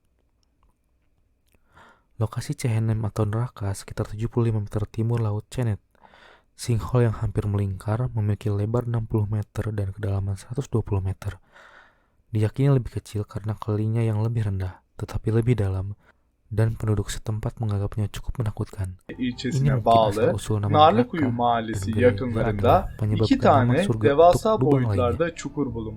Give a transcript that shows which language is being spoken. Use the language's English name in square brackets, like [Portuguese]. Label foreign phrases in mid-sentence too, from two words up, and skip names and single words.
[Indonesian] Lokasi Cehennem atau neraka sekitar 75 meter timur laut Cennet. Sinkhole yang hampir melingkar memiliki lebar 60 meter dan kedalaman 120 meter. Diyakini lebih kecil karena kelilingnya yang lebih rendah, tetapi lebih dalam, dan penduduk setempat menganggapnya cukup menakutkan. [Turkish] ilçesine bağlı Narlıkuyu Mahallesi yakınlarında 2 tane devasa boyutlarda çukur bulunmaktadır.